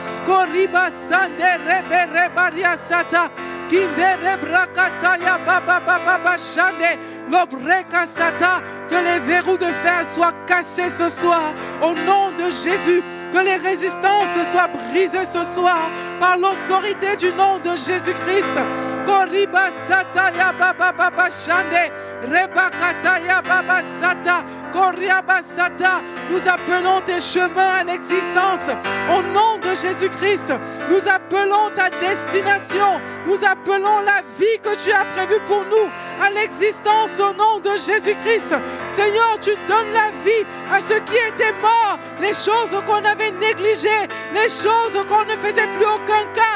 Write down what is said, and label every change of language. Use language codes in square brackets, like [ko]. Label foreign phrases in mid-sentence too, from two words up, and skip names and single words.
[fr] Que les verrous de fer soient cassés ce soir au nom de Jésus. Que les résistances soient brisées ce soir par l'autorité du nom de Jésus-Christ. Koriba sataya baba baba shande rebakataya baba sata koriaba sata. Nous appelons tes chemins à l'existence au nom de Jésus-Christ. Nous appelons ta destination. Nous appelons la vie que tu as prévue pour nous à l'existence au nom de Jésus-Christ. Seigneur, tu donnes la vie à ceux qui étaient morts, les choses qu'on avait négligées, les choses qu'on ne faisait plus aucun cas.